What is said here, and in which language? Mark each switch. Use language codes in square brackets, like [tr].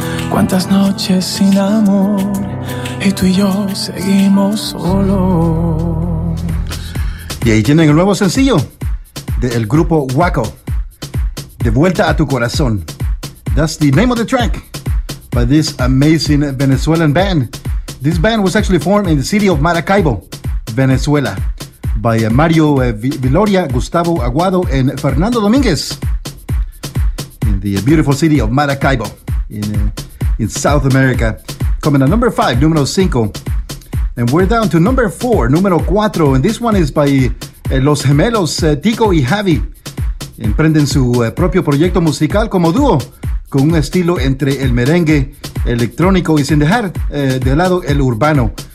[es] Tantas noches sin amor y tú y yo seguimos solos. Y ahí tienen el nuevo sencillo del grupo Waco, De Vuelta a Tu Corazón. [en] That's the name of the track by this amazing Venezuelan band. This band was actually formed in the city of Maracaibo, Venezuela, by Mario Viloria, Gustavo Aguado, and Fernando Dominguez, in the beautiful city of Maracaibo, in South America, coming at number 5, número 5. And we're down to number 4, número 4. And this one is by Los Gemelos, Tico y Javi. [es] Emprenden su propio proyecto musical como dúo, con un estilo entre el merengue, electrónico y sin dejar de lado el urbano.